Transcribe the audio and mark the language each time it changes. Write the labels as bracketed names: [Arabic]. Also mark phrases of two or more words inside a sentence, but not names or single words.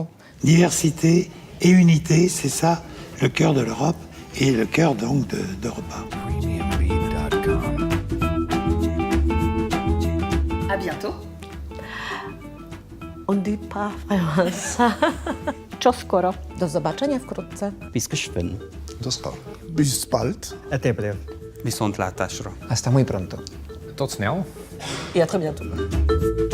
[French] Diversité et unité, c'est ça le cœur de l'Europe et le cœur donc d'Europa. À bientôt. On ne dit pas vraiment ça. [Croatian] Ciao skoro. [Polish] Do zobaczenia wkrótce. [Swiss German] Bis geschwind. [Croatian] Do skoro. [German] Bis bald. [Portuguese] Até breve. [Hungarian] Viszontlátásra! [Spanish] Hasta muy pronto. [French] Et à très bientôt.